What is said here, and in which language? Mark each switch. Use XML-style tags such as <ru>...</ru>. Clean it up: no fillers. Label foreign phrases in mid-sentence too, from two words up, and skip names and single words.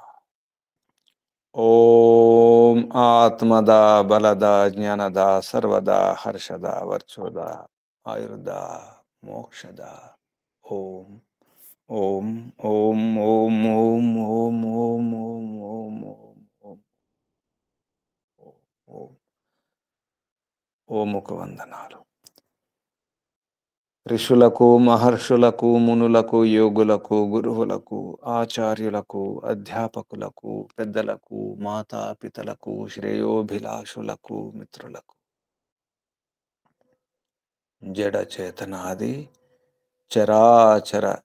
<sa>ओम आत्मदा बलदा ज्ञानदा सर्वदा हर्षदा वर्चोदा आयुर्दा मोक्षदा ओम ओम ओम ओम ओम ओम ओम ओम ओम ओम</sa> <te>ओम ఓముకు వందనాలు ఋషులకు మహర్షులకు మునులకు యోగులకు గురువులకు ఆచార్యులకు అధ్యాపకులకు పెద్దలకు మాతాపితలకు శ్రేయోభిలాషులకు మిత్రులకు జడ చేతనాది చరాచర</te>